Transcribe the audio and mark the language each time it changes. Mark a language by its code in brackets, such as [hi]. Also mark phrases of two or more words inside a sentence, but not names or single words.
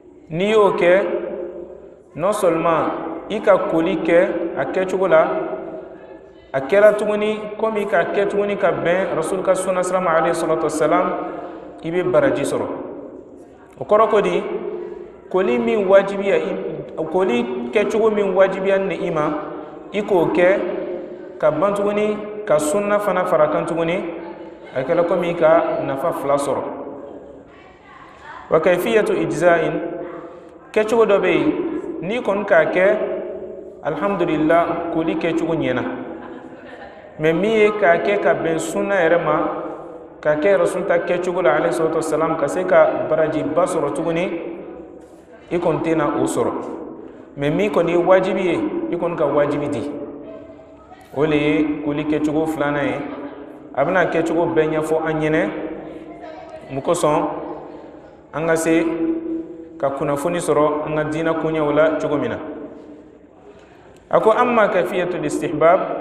[bm] ni yo ke [fr] non seulement [bm] ika koli ke a kɛcogo la a kɛra tuguni komi ka kɛ tuguni ka bɛn rasul ka sunna [ar] صلى الله عليه الصلاة والسلام [bm] i bɛ baraji sɔrɔ o kɔrɔ ko di koli min wajibiya koli kɛcogo min wajibiya ni i ma i k'o kɛ ka ban tuguni ka sunna fana fara kan tuguni a kɛra komi ka nafa fila sɔrɔ [ar] وكيفية الإجزاء [bm] kɛcogo dɔ bɛ yen ni kɔni k'a kɛ alhamdulillah koli kɛcogo ɲɛna mais min ye k'a kɛ ka bɛn sunna yɛrɛ ma k'a kɛ rasul ta kɛcogo la [ar] عليه الصلاة والسلام [bm] ka se ka barajiba sɔrɔ tuguni i kɔni tɛna o sɔrɔ mais min kɔni ye wajibi ye i kɔni ka wajibi di o le ye koli kɛcogo filanan ye a bɛna kɛcogo bɛɛ ɲɛfɔ an ɲɛnɛ mun kosɔn an ka se ka kunnafoni sɔrɔ an ka diinɛ koɲɛw la cogo min na a ko [ar] أما كيفية الاستحباب